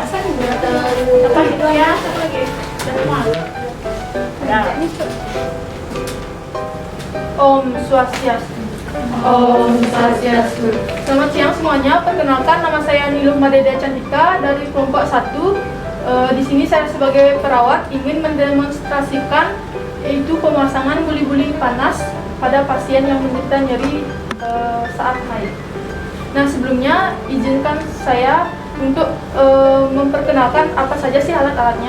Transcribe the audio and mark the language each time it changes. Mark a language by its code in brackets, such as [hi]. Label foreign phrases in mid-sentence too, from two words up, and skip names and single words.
[id] Apa itu ya? Satu lagi. Semua. Ya. [ban] Om Swastiastu. Om Swastiastu. [id] Selamat siang semuanya. Perkenalkan, nama saya Niluh Madeda Cantika dari kelompok 1. Di sini saya sebagai perawat ingin mendemonstrasikan yaitu pemasangan buli-buli panas pada pasien yang menderita nyeri saat haid. Nah, sebelumnya izinkan saya untuk memperkenalkan apa saja sih alat-alatnya.